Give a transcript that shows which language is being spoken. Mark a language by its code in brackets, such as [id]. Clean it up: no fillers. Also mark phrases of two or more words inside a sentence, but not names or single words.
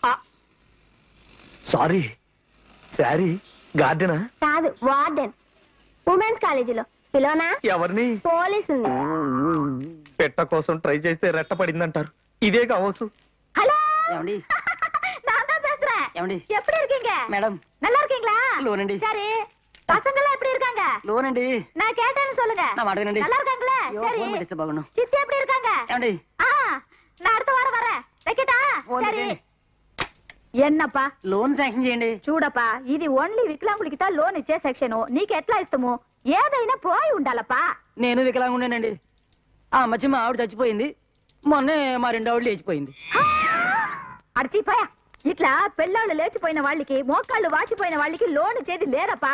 [te] సారీ, శారీ గార్డెనా? కాదు, వార్డెన్. [en] women's college [te] పిలోనా ఎవరిని పోలీసుని. పెట్ట కోసం ట్రై చేస్తే రెట్ట పడిందంటారు. ఇదే కావచ్చు. [ta] ஹலோ [te] ఏమండి [ta] நான் தான் பேசுறேன். [te] ఏమండి [ta] எப்படி இருக்கீங்க [te] మేడం [ta] நல்லா இருக்கீங்களா? [te] లోనండి. [ta] சரி பசங்க எல்லாம் எப்படி இருக்காங்க? [te] లోనండి [ta] நான் கேட்டேன்னு சொல்லுங்க. [te] నా మాట వినండి. [ta] நல்லா இருக்காங்களா? [te] అయ్యో, [ta] சரி [te] ఫోన్ పెట్టేస్తే బాగుండు. [ta] சித்தி எப்படி இருக்காங்க? [te] ఏమండి [ta] நான் அடுத்த வாரம் வரேன். வைக்கட்டா? [te] ఫోన్ [ta] சரி [te] పెట్టండి. [ta] என்னப்பா [en] loan sanction [te] చేయండి. చూడப்பా ఇది ఓన్లీ వికలాంగులకి తా లోన్ ఇచ్చే సెక్షన్. నీకు ఎట్లా ఇస్తాము? ఏదైనా పోయి ఉండాలప్పా. నేను వికలాంగుండేనండి. ఆ మధ్య మా ఆవిడ చచ్చిపోయింది. మొన్నే మా రెండో ఆవిడ లేచిపోయింది. అడిచిపోయా ఇట్లా పెళ్ళాళ్ళు లేచిపోయిన వాళ్ళకి మోకాళ్ళు వాచిపోయిన వాళ్ళకి లోన్ ఇచ్చేది లేదప్పా.